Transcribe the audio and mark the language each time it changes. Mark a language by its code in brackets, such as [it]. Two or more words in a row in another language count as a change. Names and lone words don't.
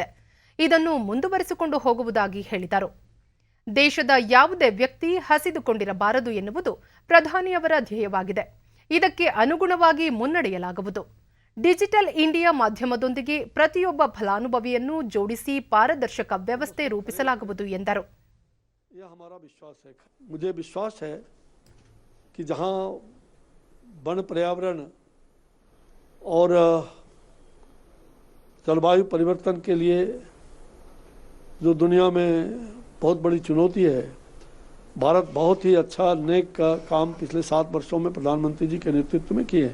[kn] ಇದನ್ನು ಮುಂದುವರಿಸಿಕೊಂಡು ಹೋಗುವುದಾಗಿ ಹೇಳಿದರು. ದೇಶದ ಯಾವುದೇ ವ್ಯಕ್ತಿ ಹಸಿದುಕೊಂಡಿರಬಾರದು ಎನ್ನುವುದು ಪ್ರಧಾನಿಯವರ ಧ್ಯೇಯವಾಗಿದೆ. ಇದಕ್ಕೆ ಅನುಗುಣವಾಗಿ ಮುನ್ನಡೆಯಲಾಗುವುದು. ಡಿಜಿಟಲ್ ಇಂಡಿಯಾ ಮಾಧ್ಯಮದೊಂದಿಗೆ ಪ್ರತಿಯೊಬ್ಬ ಫಲಾನುಭವಿಯನ್ನು ಜೋಡಿಸಿ ಪಾರದರ್ಶಕ ವ್ಯವಸ್ಥೆ ರೂಪಿಸಲಾಗುವುದು ಎಂದರು. [hi] मुझे विश्वास है कि जहां वन पर्यावरण और जलवायु परिवर्तन के लिए जो दुनिया में बहुत बड़ी चुनौती है, भारत बहुत ही अच्छा नेक काम पिछले 7 वर्षों में प्रधानमंत्री जी के नेतृत्व में किए हैं.